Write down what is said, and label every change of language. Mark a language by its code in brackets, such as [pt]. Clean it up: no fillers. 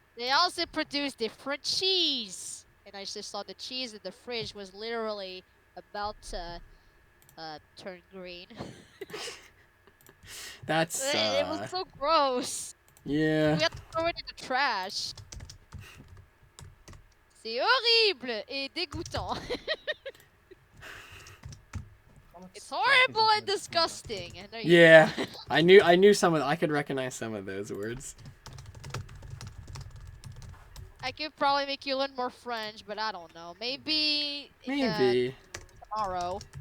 [en] They also produce different cheese. And I just saw the cheese in the fridge was literally about to turn green. That's It was so gross. yeah. We had to throw it in the trash. [fr] C'est horrible et dégoûtant. [en] It's horrible and disgusting. And there you Yeah. go. I knew some of I could recognize some of those words. I could probably make you learn more French, but I don't know. Maybe Maybe. tomorrow.